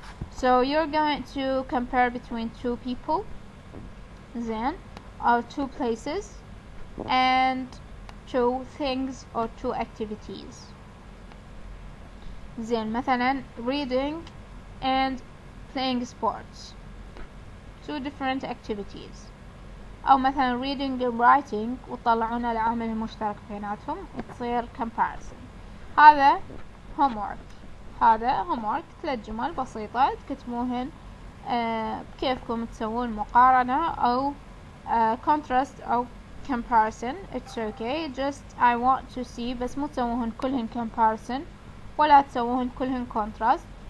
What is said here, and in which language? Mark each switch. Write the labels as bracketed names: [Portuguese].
[English] So you're going to compare between two people, then, or two places, and two things or two activities. then [Arabic] مثلا [English] reading and playing sports, two different activities. [Arabic] أو مثلا [English] reading and writing [Arabic] وطلعونا العامل المشترك بيناتهم، تصير comparison. هذا homework 3 جمل بسيطة تكتبوهن بكيفكم تسوون مقارنة أو contrast أو comparison. [English] It's okay, just I want to see، [Arabic] بس مو تسووهن كلهن comparison ولا تسووهن كلهن contrast.